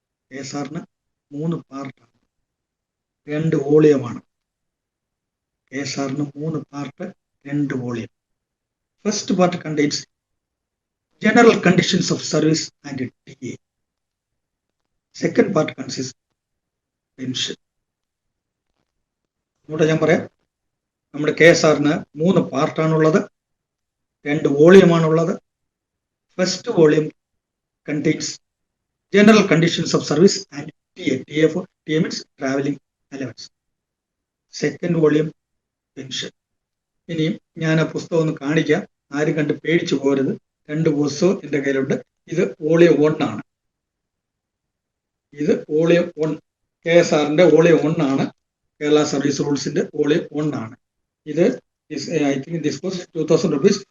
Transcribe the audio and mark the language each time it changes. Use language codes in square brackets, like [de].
[ml] KSRന് 3 പാർട്ടാണ്, 2 വോളിയമാണ്. KSRന് 3 part, 2 volume. [en] First part contains general conditions of service and TA. Second part consists pension. [ml] ഇവിടെ ഞാൻ പറയാം, നമ്മുടെ KSRന് 3 പാർട്ടാണുള്ളത്, 2 വോളിയമാണുള്ളത്. [en] First volume contains general conditions of service and TA means traveling allowance. Second volume pension. [ml] ഇനിയും ഞാൻ ആ പുസ്തകം ഒന്ന് കാണിക്കാം, ആരും കണ്ട് പേടിച്ചു പോരുത്. 2 പുസ്തകം എൻ്റെ കയ്യിലുണ്ട്. ഇത് വോളിയം 1 ആണ്. ഇത് വോളിയം 1, KSRന്റെ വോളിയം 1 ആണ്. കേരള സർവീസ് റൂൾസിന്റെ വോളിയം 1 ആണ്. ഇത് [en] I think this cost 2000 rupees.